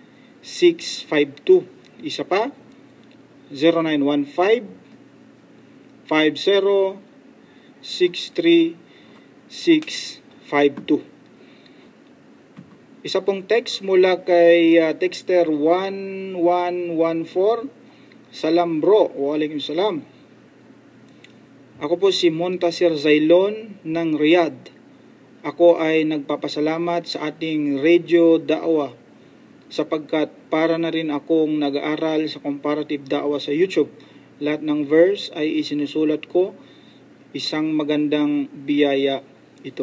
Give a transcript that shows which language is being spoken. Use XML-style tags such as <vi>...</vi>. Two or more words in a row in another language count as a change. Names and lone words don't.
<tl>Isa pa, 0915-50-63652. Isa pong text mula kay texter 1114.</tl> <ar>سلام bro، وعليكم السلام.</ar> <tl>Ako po si Montasir Zailon ng Riyadh. Ako ay nagpapasalamat sa ating Radio Da'wa sapagkat para na rin akong nag-aaral sa comparative da'wa sa YouTube. Lahat ng verse ay isinusulat ko. Isang magandang biyaya ito.</tl>